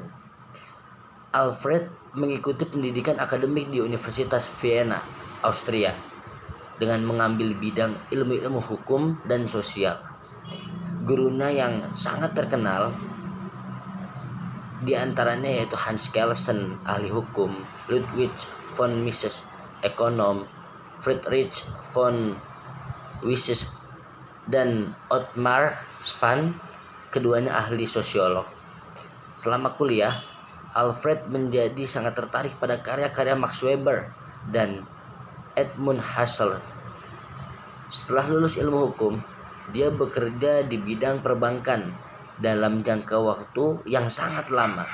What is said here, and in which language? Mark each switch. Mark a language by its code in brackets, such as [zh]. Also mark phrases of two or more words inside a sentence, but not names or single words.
[id] Alfred mengikuti pendidikan akademik di Universitas Vienna, Austria, dengan mengambil bidang ilmu-ilmu hukum dan sosial. Gurunya yang sangat terkenal di antaranya yaitu Hans Kelsen, ahli hukum, Ludwig von Mises, ekonom, Friedrich von Mises, dan Ottmar Spahn, keduanya ahli sosiolog. Selama kuliah, Alfred menjadi sangat tertarik pada karya-karya Max Weber dan Edmund Husserl. Setelah lulus ilmu hukum, dia bekerja di bidang perbankan dalam jangka waktu yang sangat lama.